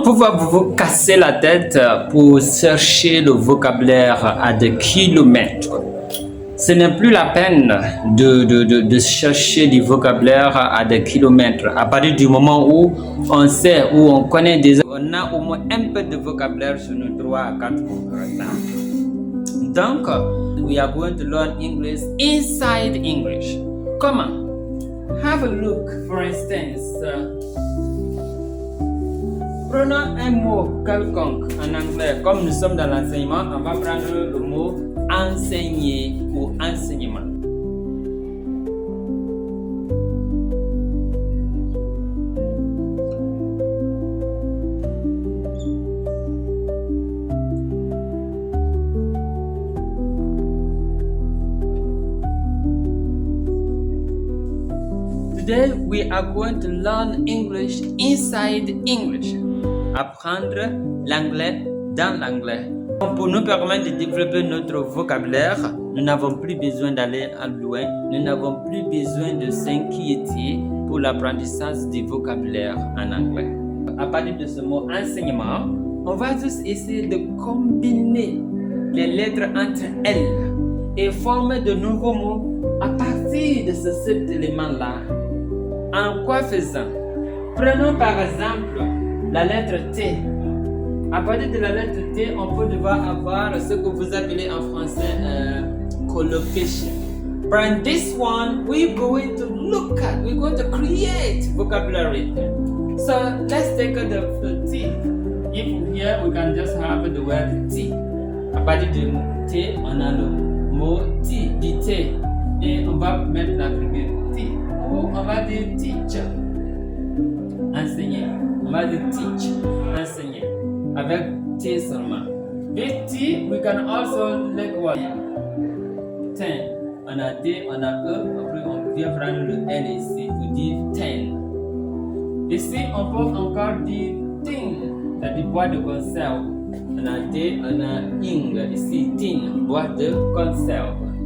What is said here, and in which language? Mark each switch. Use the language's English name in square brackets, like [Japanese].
[French] pouvoir vous casser la tête pour chercher le vocabulaire à des kilomètres. Ce n'est plus la peine de chercher du vocabulaire à des kilomètres. À partir du moment où on sait, où on connaît déjà, on a au moins un peu de vocabulaire sur nos 3 à 4 mots. [English] Donc, we are going to learn English inside English. [French] Comment? [English] Have a look, for instance. [French] Prenons un mot quelconque en anglais. Comme nous sommes dans l'enseignement, on va prendre le mot enseigner ou enseignement. [English] Today we are going to learn English inside English. [French] Apprendre l'anglais dans l'anglais. Pour nous permettre de développer notre vocabulaire, nous n'avons plus besoin d'aller loin, nous n'avons plus besoin de s'inquiéter pour l'apprentissage du vocabulaire en anglais. À partir de ce mot enseignement, on va juste essayer de combiner les lettres entre elles et former de nouveaux mots à partir de cet élément-là. En quoi faisant? Prenons par exemple la lettre T. À partir de la lettre T, on peut devoir avoir ce que vous appelez en français collocation. [English] From this one, we're going to create vocabulary. So let's take the T. If here we can just have the word T. [French] À partir de T, on a le mot T, du T. Et on va mettre la figure T. Ou on va dire teacher, enseigner. On va dire teach, enseigner. Avec T seulement. [English] With T, we can also like what? 10. [French] On a T, on a E, après on vient prendre le N ici pour dire 10. Ici, on peut encore dire thing, c'est-à-dire boîte de conserve. On a T, on a ing, ici tin, boîte de conserve.